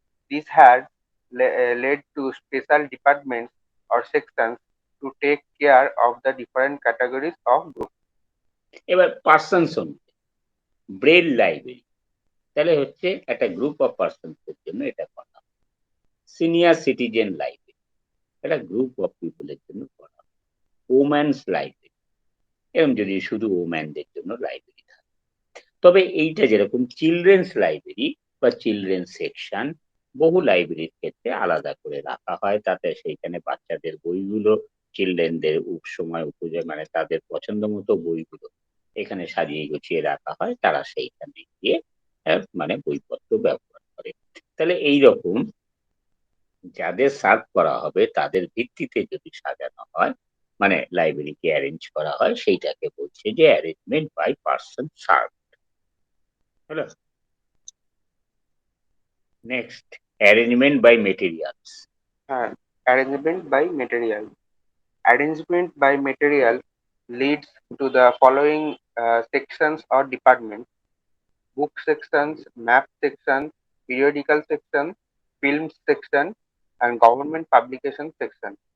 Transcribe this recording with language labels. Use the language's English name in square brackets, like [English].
[English] This has led to special departments or sections to take care of the different categories of groups. [Bangla] এবার persons Braille library, তাহলে হচ্ছে একটা group of persons এর জন্য এটা করা। সিনিয়র সিটিজেন লাইব্রেরি, এটা গ্রুপ অফ পিপলের জন্য করা। ওম্যানস লাইব্রেরি, এরকম যদি শুধু ওম্যানদের জন্য লাইব্রেরি থাকে। তবে এইটা যেরকম চিলড্রেন্স লাইব্রেরি বা চিলড্রেন সেকশন বহু লাইব্রেরির ক্ষেত্রে আলাদা করে রাখা হয়, তাতে সেইখানে বাচ্চাদের বইগুলো চিলড্রেনদের সময় উপযোগ মানে তাদের পছন্দ মতো বইগুলো এখানে সাজিয়ে গুছিয়ে রাখা হয়, তারা সেইখানে গিয়ে মানে বইপত্র ব্যবহার করে। তাহলে এই রকম যাদের সার্ভ করা হবে তাদের ভিত্তিতে যদি সাজানো হয় মানে লাইব্রেরিকে অ্যারেঞ্জ করা হয় সেইটাকে বলছে যে [English] Arrangement by person serve. হলো next arrangement by materials. Arrangement by material. Arrangement by material leads to the following sections or departments: book sections, map section, periodical section, film section, and government publication section.